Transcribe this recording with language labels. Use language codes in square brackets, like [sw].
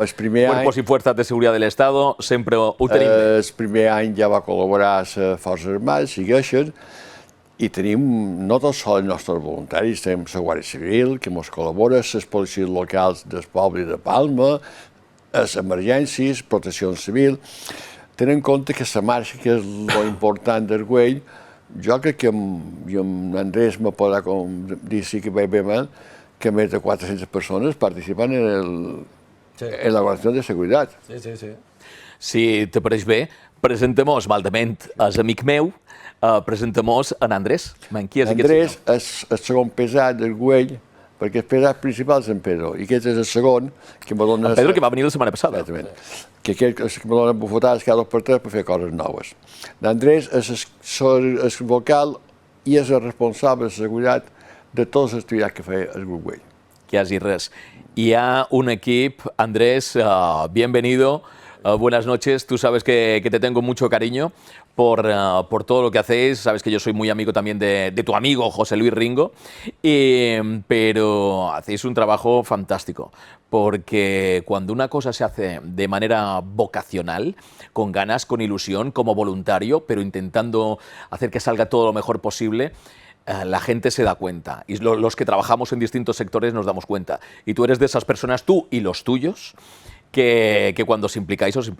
[es] Cuerpos y Fuerzas de Seguridad del Estado, [ca] sempre ho tenim bé. El primer any ja va col·laborar a les Forces Armades, segueixen, i tenim no tots sols els nostres voluntaris, tenim la Guàrdia Civil, que ens col·labora, les policies locals del poble de Palma, les emergències, protecció civil. Tenint en compte que la marxa, que és l'important del Güell, jo crec que amb Andrés me podrà dir sí que bé mal, que més de 400 persones participen en la Guàrdia de Seguretat. Sí. Si te pareix bé, presenta-mos, maldament, és amic meu, presenta-mos en Andrés. Andrés és el segon pesat del Güell, perquè el pesat principal és en Pedro, i aquest és el segon que me dona... En Pedro, que va venir la setmana passada. Exactament. Que aquest és que me dona bufetades cada 2 per 3 per fer coses noves. L'Andrés és el vocal i és el responsable de seguretat de totes les activitats que feia el grup Güell. Quasi res. Hi ha un equip, Andrés, [es] bienvenido. Buenas noches, tú sabes que te tengo mucho cariño por todo lo que hacéis, sabes que yo soy muy amigo también de tu amigo José Luis Ringo, pero hacéis un trabajo fantástico, porque cuando una cosa se hace de manera vocacional, con ganas, con ilusión, como voluntario, pero intentando hacer que salga todo lo mejor posible, la gente se da cuenta, y los que trabajamos en distintos sectores nos damos cuenta, y tú eres de esas personas, tú y los tuyos, que cuando os implicáis.